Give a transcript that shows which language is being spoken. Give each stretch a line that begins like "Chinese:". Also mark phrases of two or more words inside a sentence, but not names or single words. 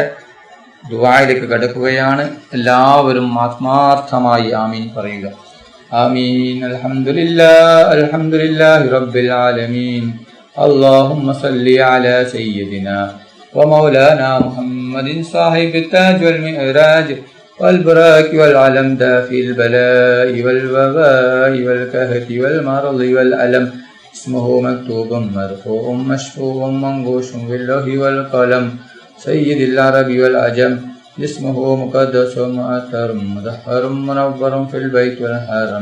Malayalam: ദുആയിലേക്ക് കടക്കുകയാണ്. എല്ലാവരും ആത്മാർത്ഥമായി ആമീൻ പറയുക.
Arabic: آمين. الحمد لله رب العالمين. اللهم صل على سيدنا ومولانا محمد صاحب تاج والمعراج والبراك والعلم دافي البلاء والوباء والكهف والمرض والألم. اسمه مكتوب مرفوع مشفوع منقوش باللوح والقلم. سيد العرب والعجم. اسمه مقدس مؤثر مدحر منور في البيت والحرم.